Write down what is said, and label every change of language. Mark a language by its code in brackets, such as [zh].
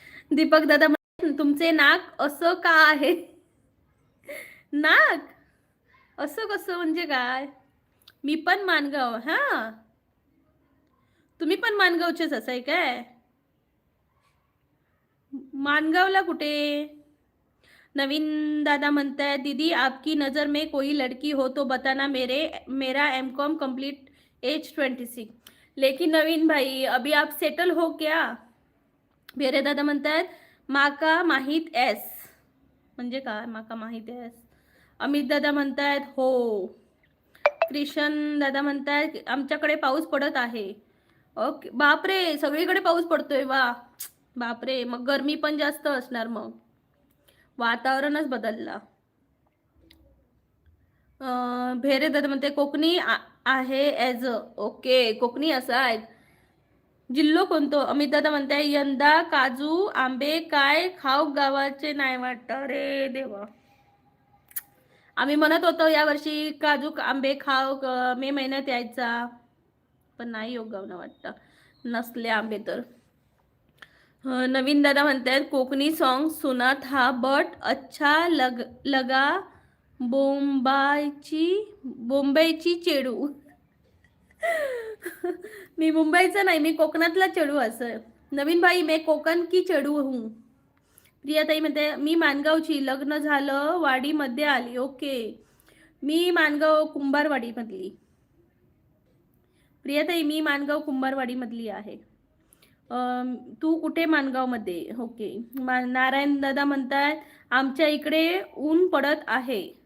[mr] दीपक दादा म्हणतात तुमचे नाक असं का आहे? नाक असं कसं म्हणजे काय? मी पण मानगाव. हा, तुम्ही पण मानगावचेच असाय काय? मानगावला कुठे? नवीन दादा म्हणता [hi] दीदी आपकी नज़र में कोई लड़की हो तो बताना, मेरा एमकॉम कंप्लीट, एज 26. लेकिन नवीन भाई अभी आप सेटल हो क्या? [mr] भेरे दादा म्हणतात माका माहीत एस म्हणजे काय? माका माहीत एस. अमित दादा म्हणतात हो. कृष्ण दादा म्हणतात आमच्याकडे पाऊस पडत आहे. ओके, बापरे, सगळीकडे पाऊस पडतोय वा. बापरे, मग गरमी पण जास्त असणार, मग वातावरणच बदलला. भेरे दादा म्हणते कोकणी आहे एज. ओके, कोकणी असा आहे. जिल्हो कोणतो? अमित दादा म्हणते यंदा काजू आंबे काय खाऊ गावाचे नाही वाटत रे देवा. आम्ही म्हणत होतो या वर्षी काजू आंबे खाऊ, मे महिन्यात यायचा, पण नाही योग गावना वाटतं, नसले आंबे तर. नवीन दादा म्हणतात [hi] कोकणी सॉन्ग सुना था बट अच्छा लगा [mr] बोंबाईची चेडू. मी मुंबईचा नाही, मी कोकणातला चेडू असं. [hi] नवीन भाई मैं कोकण की चेडू हूँ. [mr] प्रियाताई म्हणते मी मानगावची, लग्न झालं वाडीमध्ये आली. ओके, मी मानगाव कुंभारवाडी मधली. प्रियाताई मी मानगाव कुंभारवाडी मधली आहे. तू कुठे? मानगाव मध्ये. ओके. नारायण दादा म्हणतात आमच्या इकडे ऊन पडत आहे.